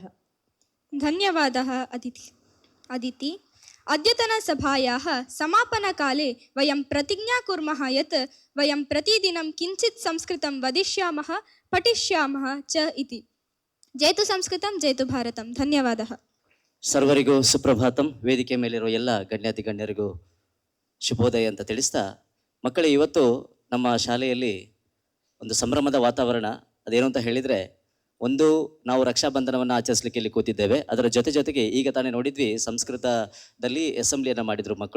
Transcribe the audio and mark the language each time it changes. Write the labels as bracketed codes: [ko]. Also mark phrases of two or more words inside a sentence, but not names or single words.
[sa] धन्यवादः अदिति। अद्यतनसभायाः समापनकाले वयं प्रतिज्ञा कुर्मः यत् वयं प्रतिदिनं किञ्चित् संस्कृतं वदिष्यामः, पठिष्यामः च इति। जयतु संस्कृतं, जयतु भारतं। धन्यवादः। [kn] ಸರ್ವರಿಗೂ ಸುಪ್ರಭಾತಂ. ವೇದಿಕೆ ಮೇಲಿರುವ ಎಲ್ಲ ಗಣ್ಯಾತಿ ಗಣ್ಯರಿಗೂ ಶುಭೋದಯ ಅಂತ ತಿಳಿಸ್ತಾ, ಮಕ್ಕಳೇ, ಇವತ್ತು ನಮ್ಮ ಶಾಲೆಯಲ್ಲಿ ಒಂದು ಸಂಭ್ರಮದ ವಾತಾವರಣ. ಅದೇನು ಅಂತ ಹೇಳಿದರೆ, ಒಂದು, ನಾವು ರಕ್ಷಾಬಂಧನವನ್ನು ಆಚರಿಸಲಿಕ್ಕೆ ಇಲ್ಲಿ ಕೂತಿದ್ದೇವೆ. ಅದರ ಜೊತೆಗೆ ಈಗ ತಾನೇ ನೋಡಿದ್ವಿ, ಸಂಸ್ಕೃತದಲ್ಲಿ ಅಸೆಂಬ್ಲಿಯನ್ನು ಮಾಡಿದರು ಮಕ್ಕಳು.